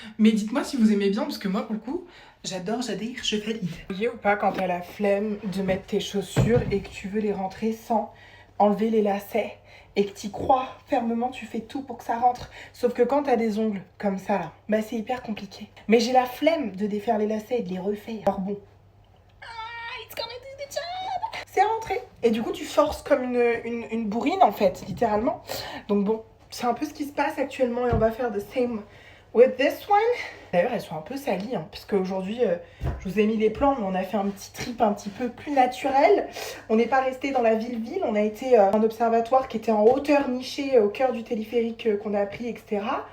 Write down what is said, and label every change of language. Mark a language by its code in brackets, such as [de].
[fr] Mais dites-moi si vous aimez bien, parce que moi, pour le coup, j'adore, je valide. Vous voyez ou pas quand t'as la flemme de mettre tes chaussures et que tu veux les rentrer sans enlever les lacets et que t'y crois fermement, tu fais tout pour que ça rentre. Sauf que quand t'as des ongles comme ça là, bah c'est hyper compliqué. Mais j'ai la flemme de défaire les lacets et de les refaire. Alors bon, [en] it's gonna do the job. [fr] C'est rentré. Et du coup tu forces comme une bourrine en fait, littéralement. Donc bon, c'est un peu ce qui se passe actuellement et on va faire [en] the same with this one. [fr] D'ailleurs, elles sont un peu salies, hein, parce qu'aujourd'hui, je vous ai mis les plans, mais on a fait un petit trip un petit peu plus naturel. On n'est pas resté dans la ville-ville, on a été à un observatoire qui était en hauteur nichée au cœur du téléphérique qu'on a pris, etc.